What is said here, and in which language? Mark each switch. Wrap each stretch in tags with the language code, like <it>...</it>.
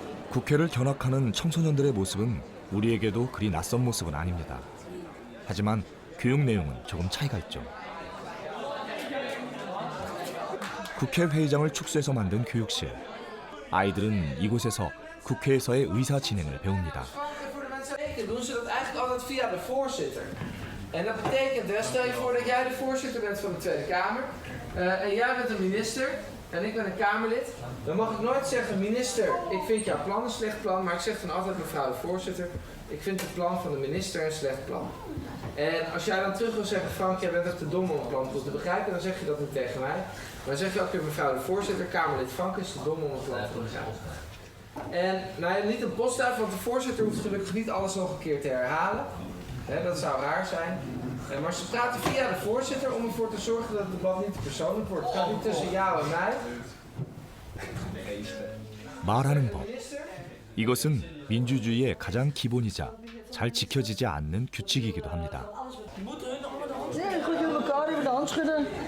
<ko>국회를 견학하는 청소년들의 모습은 우리에게도 그리 낯선 모습은 아닙니다. 하지만 교육 내용은 조금 차이가 있죠. 국회 회의장을 축소해서 만든 교육실. 아이들은 이곳에서 국회에서의 의사 진행을 배웁니다.</ko> <nl>doen ze dat eigenlijk altijd via de voorzitter. En dat betekent, stel je voor dat jij de voorzitter bent van de Tweede Kamer en jij bent een minister en ik ben een Kamerlid. Dan mag ik nooit zeggen, minister, ik vind jouw plan een slecht plan, maar ik zeg dan altijd, mevrouw de voorzitter, ik vind het plan van de minister een slecht plan. En als jij dan terug wil zeggen, Frank, jij bent echt te dom om het plan goed te begrijpen, dan zeg je dat niet tegen mij. Maar dan zeg je ook weer, mevrouw de voorzitter, Kamerlid Frank is te dom om het plan te begrijpen. En nou ja, niet een postduif, want de voorzitter hoeft gelukkig niet alles nog een keer te herhalen. Dat zou raar zijn. Maar ze praten via de voorzitter om ervoor te zorgen dat het debat niet te persoonlijk wordt. Het gaat niet tussen jou en mij.</nl> <ko>말하는 법. 이것은 민주주의의 가장 기본이자 잘 지켜지지 않는 규칙이기도 합니다.</ko> <nl>Goed in elkaar, even de hand schudden.</nl>